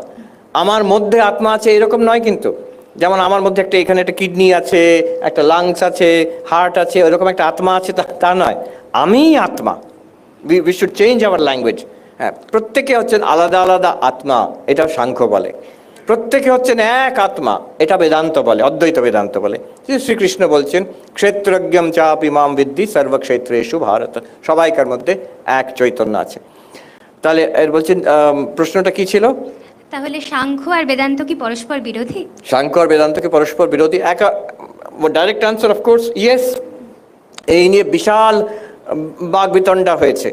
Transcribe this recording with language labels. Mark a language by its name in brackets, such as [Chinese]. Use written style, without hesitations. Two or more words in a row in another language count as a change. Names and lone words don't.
[Bangla] আমার মধ্যে আত্মা আছে এরকম নয় কিন্তু। যেমন আমার মধ্যে একটা এখানে একটা কিডনি আছে, একটা লাংস আছে, হার্ট আছে, ওরকম একটা আত্মা আছে তা নয়। আমি আত্মা। [English] We should change our language. [Bangla] হ্যাঁ, প্রত্যেকে হচ্ছেন আলাদা আলাদা আত্মা, এটা সাংখ্য বলে। প্রত্যেকে হচ্ছেন এক আত্মা, এটা বেদান্ত বলে, অদ্বৈত বেদান্ত বলে। শ্রীকৃষ্ণ বলছেন, [Sanskrit] ক্ষেত্রজ্ঞম চাপি মাম বিদ্ধি সর্বক্ষেত্রেষু ভারত। [Bangla] সবাইকার মধ্যে এক চৈতন্য আছে। তাহলে এর বলছেন, প্রশ্নটা কি ছিল? তাহলে সাংখ্য আর বেদান্ত কি পরস্পর বিরোধী? সাংখ্য আর বেদান্ত কি পরস্পর বিরোধী? [English] direct answer of course yes. [Bangla] এই নিয়ে বিশাল বাগবিতণ্ডা হয়েছে।